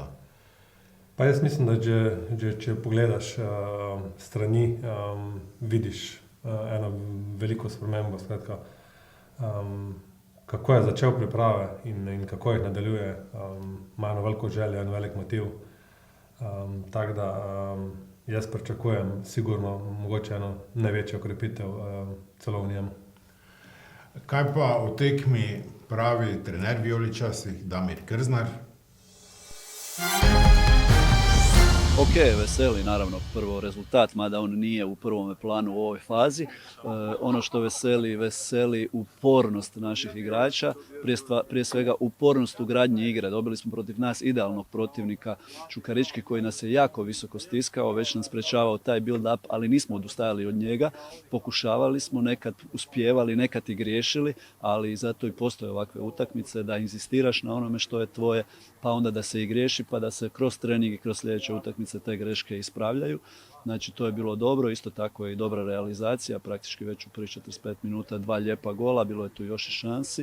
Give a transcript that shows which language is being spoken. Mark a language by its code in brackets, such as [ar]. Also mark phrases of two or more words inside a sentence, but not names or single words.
[sl] Pa jaz mislim, da če pogledaš strani, vidiš eno veliko spremembo, skratka, kako je začel priprave in kako jih nadaljuje, ima eno veliko željo, en velik motiv. Tako da jaz pričakujem sigurno mogoče eno največjo okrepitev celo v njem. Kaj pa o tekmi pravi trener vijoličastih Damir Krznar? [hr] Ok, veseli naravno prvo rezultat, mada on nije u prvome planu u ovoj fazi. Ono što veseli upornost naših igrača, prije svega upornost u gradnji igre. Dobili smo protiv nas idealnog protivnika Čukarički koji nas je jako visoko stiskao, već nam sprečavao taj build-up, ali nismo odustajali od njega. Pokušavali smo, nekad uspijevali, nekad i griješili, ali zato i postoje ovakve utakmice da inzistiraš na onome što je tvoje, pa onda da se i griješi, pa da se kroz trening i kroz sljedeće utakmice te greške ispravljaju. Znači to je bilo dobro, isto tako je i dobra realizacija, praktički već u prvih 45 minuta 2 lijepa gola, bilo je tu još i šansi.